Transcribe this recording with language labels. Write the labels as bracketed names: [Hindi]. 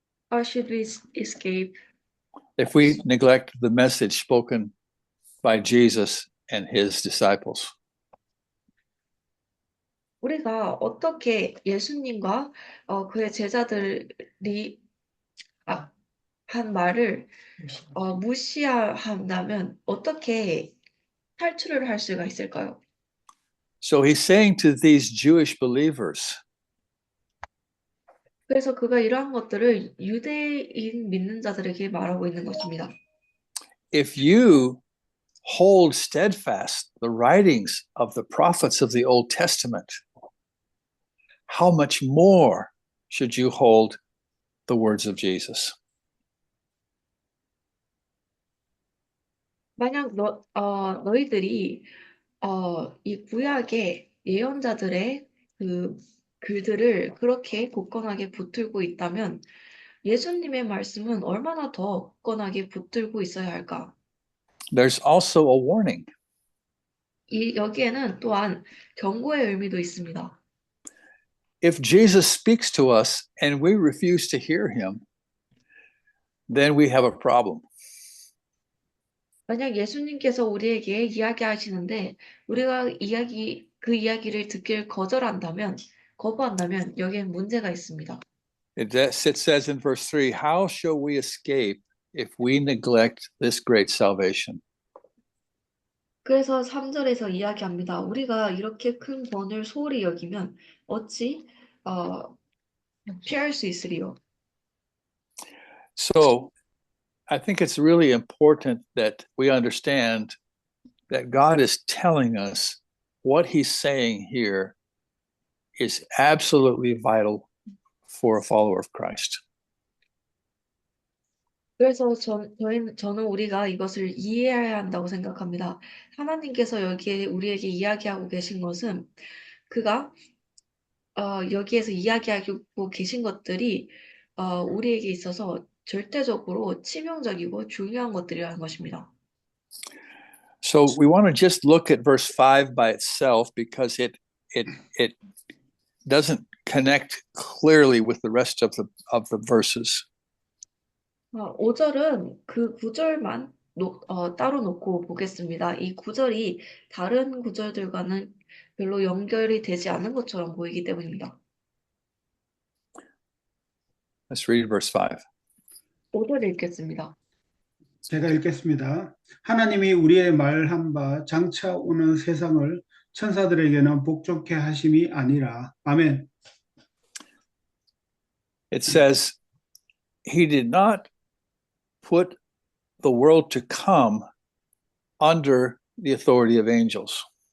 [English] How should we escape? If we neglect the message spoken by Jesus and his disciples? [Korean] 우리가 어떻게 예수님과 그의 제자들이 한 말을 무시한다면 어떻게 탈출을 할 수가 있을까요? [English] So he's saying to these Jewish believers, [Korean] 그래서 그가 이러한 것들을 유대인 믿는 자들에게 말하고 있는 것입니다. [English] if you hold steadfast the writings of the prophets of the Old Testament, how much more should you hold the words of Jesus? [Korean] 만약 너희들이 이 구약의 예언자들의 그 글들을 그렇게 굳건하게 붙들고 있다면 예수님의 말씀은 얼마나 더 굳건하게 붙들고 있어야 할까? [English] There's also a warning. [Korean] 여기에는 또한 경고의 의미도 있습니다. [English] If Jesus speaks to us and we refuse to hear him, then we have a problem. [Korean] 만약 예수님께서 우리에게 이야기하시는데 우리가 그 이야기를 듣길 거부한다면 여기엔 문제가 있습니다. [English] It says in verse 3, how shall we escape if we neglect this great salvation? [Korean] 그래서 3절에서 이야기합니다. 우리가 이렇게 큰 권을 소홀히 여기면 어찌 피할 수 있으리요? [English] So I think it's really important that we understand that God is telling us what he's saying here is absolutely vital for a follower of Christ. [Korean] 그래서 저는 우리가 이것을 이해해야 한다고 생각합니다. 하나님께서 여기에 우리에게 이야기하고 계신 것은 그가 여기에서 이야기하고 계신 것들이 우리에게 있어서 절대적으로 치명적이고 중요한 것들이라는 것입니다. [English] So we want to just look at verse 5 by itself because it doesn't connect clearly with the rest of the verses. [Korean] 5절은 그 구절만 따로 놓고 보겠습니다. 이 구절이 다른 구절들과는 별로 연결이 되지 않은 것처럼 보이기 때문입니다. Let's read verse 5. 5절 읽겠습니다. 제가 읽겠습니다. 하나님이 우리의 말한 바 장차 오는 세상을 천사들에게는 복종케 하심이 아니라. 아멘. [English] It says, he did not put the world to come under the authority of angels.